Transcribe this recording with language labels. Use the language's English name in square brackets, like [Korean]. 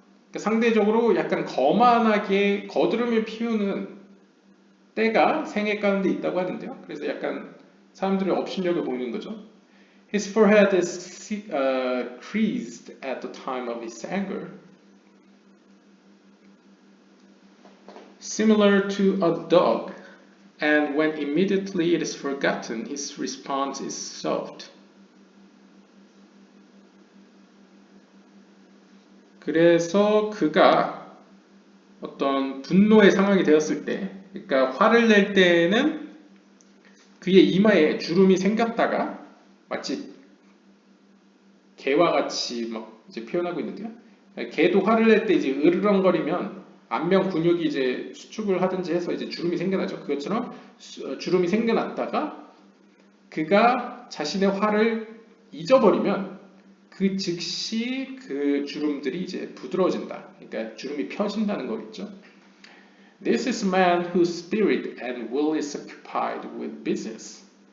[Korean] 그러니까 상대적으로 약간 거만하게 거드름을 피우는 때가 생애 가운데 있다고 하는데요. 그래서 약간 사람들의 업신여겨 보이는 거죠. [English] His forehead is creased at the time of his anger, similar to a dog, and when immediately it is forgotten, his response is soft. [Korean] 그래서 그가 어떤 분노의 상황이 되었을 때, 그러니까 화를 낼 때는 그의 이마에 주름이 생겼다가 마치 개와 같이 막 이제 표현하고 있는데요. 개도 화를 낼 때 이제 으르렁거리면 안면 근육이 이제 수축을 하든지 해서 이제 주름이 생겨나죠. 그것처럼 주름이 생겨났다가 그가 자신의 화를 잊어버리면 그 즉시 그 주름들이 이제 부드러워진다. 그러니까 주름이 펴진다는 거겠죠. [English] This is a man whose spirit and will is occupied with business.